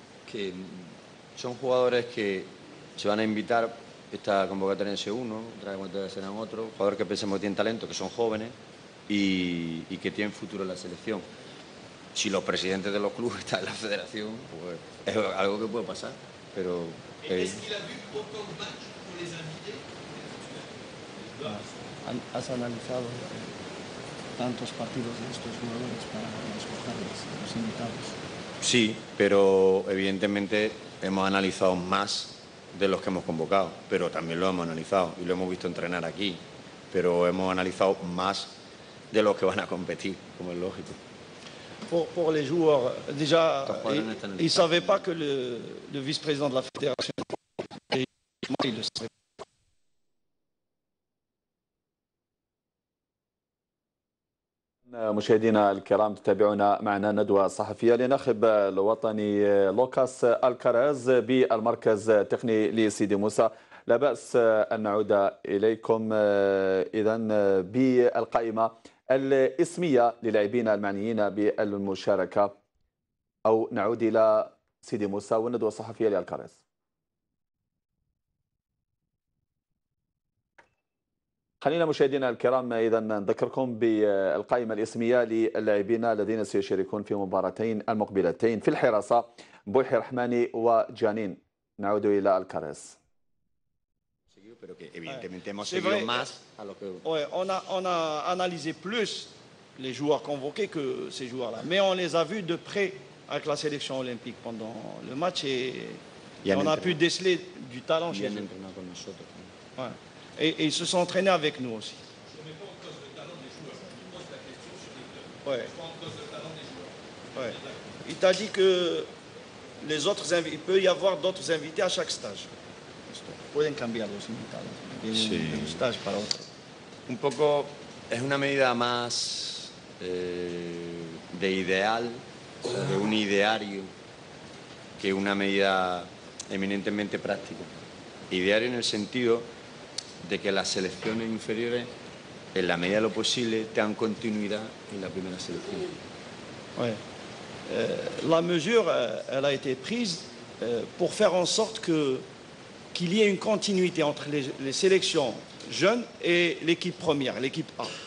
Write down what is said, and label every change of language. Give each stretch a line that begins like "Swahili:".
Spanish: Que son jugadores que se van a invitar esta convocatoria en S1, otra convocatoria serán otros, jugadores que pensamos que tienen talento, que son jóvenes y que tienen futuro en la selección. Si los presidentes de los clubes están en la federación, pues es algo que puede pasar, pero...
French: Est-ce qu'il a vu autant de matchs pour les invités?
Spanish: Has analizado tantos partidos de estos jugadores para escogerlos, los invitados. Sí, pero evidentemente hemos analizado más de los que hemos convocado, pero también lo hemos analizado y lo hemos visto entrenar aquí, pero hemos analizado más de los que van a competir, como es lógico.
French: Pour les joueurs, déjà, ils ne savaient pas que le vice-président de la fédération, il le savait.
Arabic: مشاهدينا الكرام تتابعون معنا ندوة صحفية لناخب الوطني لوكاس الكراز بالمركز التقني لسيدي موسى. لا بأس أن نعود إليكم إذن بالقائمة الاسمية للاعبين المعنيين بالمشاركة، أو نعود إلى سيدي موسى والندوة الصحفية للكراز. خلينا مشاهدينا الكرام إذا نذكركم بالقائمة الاسمية للاعبين الذين سيشاركون في مباراتين المقبلتين في الحراسة، بويحي رحماني وجانين. نعود إلى الكراز.
Spanish: Pero que evidentemente hemos seguido más a lo que...
French: Ouais, on a analysé plus les joueurs convoqués que ces joueurs-là, mais on les a vus de près avec la sélection olympique pendant le match et on a pu déceler du talent chez eux. Ouais. Et ils se sont entraînés avec nous aussi. Ce n'est pas en cause de talent des joueurs. Il pose la question sur les clubs. Ouais. Ce n'est pas en cause de talent des joueurs. Ouais. Il t'a dit que les autres il peut y avoir d'autres invités à chaque stage.
Spanish: Pueden cambiar los invitados de un stage para otro. Un poco es una medida más de ideal, de un ideario, que una medida eminentemente práctica. Ideario en el sentido de que las selecciones inferiores, en la medida de lo posible, tengan continuidad en la primera selección. Ouais.
French: La mesure, elle a été prise pour faire en sorte qu'il y ait une continuité entre les sélections jeunes et l'équipe première, l'équipe A.